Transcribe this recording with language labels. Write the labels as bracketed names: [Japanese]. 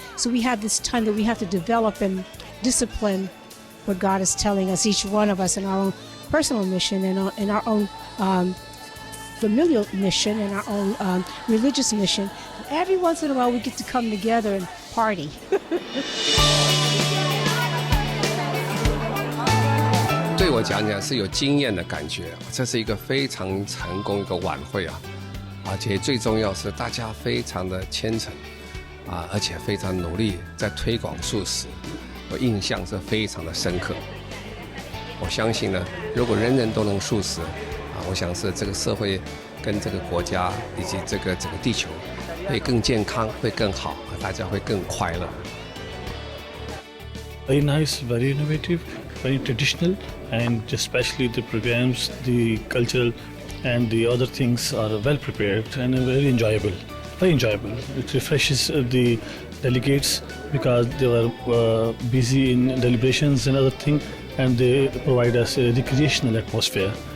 [English] So we have this time that we have to develop and discipline what God is telling us, each one of us, in our own personal mission and in our own familial mission and our own religious mission. Every once in a while we get to come together and party. [Chinese] 对我讲是有经验的感觉，这是一个非常成功的晚会啊，而且最重要是大家非常的虔诚啊，而且非常努力在推广素食，我印象是非常的深刻。我相信呢，如果人人都能素食啊，我想是这个社会跟这个国家以及这个整个地球会更健康，会更好，大家会更快乐。 [English] Very nice, very innovative, very traditional, and especially the programs, the cultural and the other things are well prepared and very enjoyable. Very enjoyable. It refreshes the delegates because they were busy in deliberations and other things, and they provide us a recreational atmosphere.